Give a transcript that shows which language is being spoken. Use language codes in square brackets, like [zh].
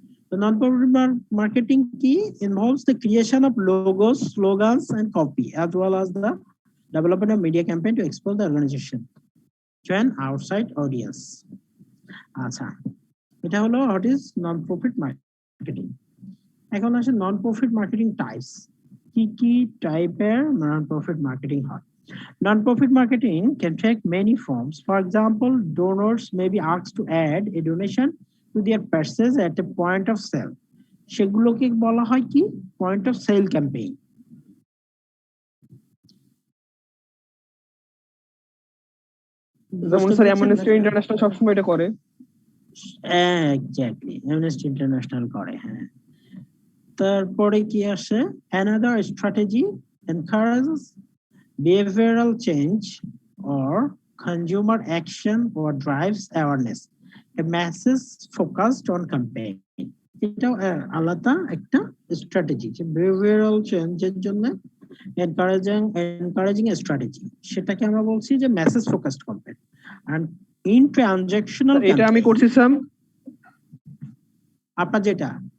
[en] The non-profit marketing key involves the creation of logos, slogans, and copy, as well as the development of media campaign to expose the organization to an outside audience. [bn] আচ্ছা, এটা হলো [en] what is non-profit marketing. [bn] এখন আসে non-profit marketing types. কি কি টাইপের non-profit marketing হয়? [en] Non-profit marketing can take many forms. For example, donors may be asked to add a donation to their purchase at a point of sale. [bn] সেগুলোকে বলা হয় কি? [en] Point of sale campaign. [bn] যেমন sir amnesty international সবসময় এটা করে। Exactly, amnesty international করে। হ্যাঁ, তারপরে কি আসে? [en] Another strategy encourages behavioral change or consumer action or drives awareness. A message focused on campaign. [bn] এটাও আলাদা একটা স্ট্র্যাটেজি, যে বিহেভিয়ারাল চেঞ্জের জন্য এনকারেজিং স্ট্র্যাটেজি, সেটাকে আমরা বলছি যে message focused campaign. [en] and in transactional, [bn] এটা আমি করছি স্যার। আপনার যেটা